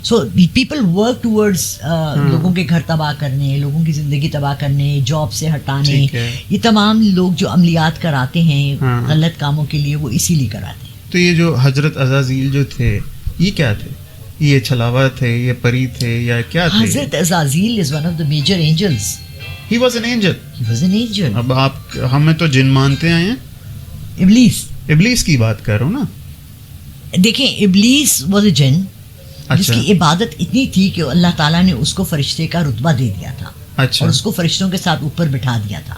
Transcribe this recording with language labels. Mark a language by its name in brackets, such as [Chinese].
[English] so people work towards [Urdu] لوگوں کے گھر تباہ کرنے، لوگوں کی زندگی تباہ کرنے، جاب سے ہٹانے. یہ تمام لوگ جو عملیات کراتے ہیں غلط کاموں کے لیے، وہ اسی لیے کراتے ہیں. تو یہ جو حضرت عزازیل جو تھے یہ کیا تھے؟ یہ چھلاوا تھے، یہ پری تھے، یا کیا تھے؟ [English] حضرت Azazil is one of the major angels. He was an angel. He was an angel. [Urdu] اب آپ ہمیں تو جن مانتے آئے ہیں. ابلیس کی بات کر رہا ہوں نا. دیکھیں ابلیس [English] was a jinn [Urdu] جس کی عبادت اتنی تھی کہ اللہ تعالیٰ نے اس کو فرشتے کا رتبہ دے دیا تھا. اور اس کو فرشتوں کے ساتھ اوپر بٹھا دیا تھا.